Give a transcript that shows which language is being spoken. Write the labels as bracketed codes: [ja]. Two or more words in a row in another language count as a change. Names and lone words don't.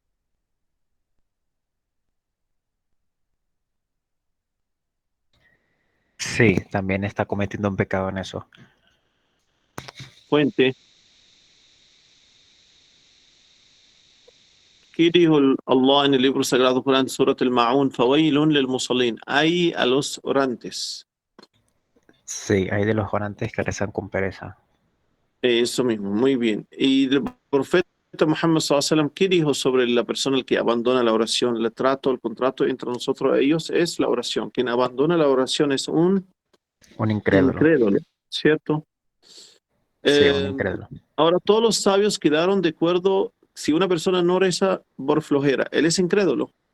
[es] Sí, también está cometiendo un pecado en eso. Fuente. ¿Qué dijo Allah en el libro sagrado Corán, Surat al-Ma'un? [ar] فويل للمصلين. [es] Hay a los orantes. Sí, hay de los orantes que rezan con pereza. Eso mismo, muy bien. Y el profeta Muhammad [ar] صلى الله عليه وسلم, [es] ¿qué dijo sobre la persona que abandona la oración? El contrato entre nosotros y ellos es la oración. Quien abandona la oración es un Un incrédulo. incrédulo, ¿cierto? Sí, un incrédulo. Ahora, todos los sabios quedaron de acuerdo, si una persona no reza por flojera, él es incrédulo.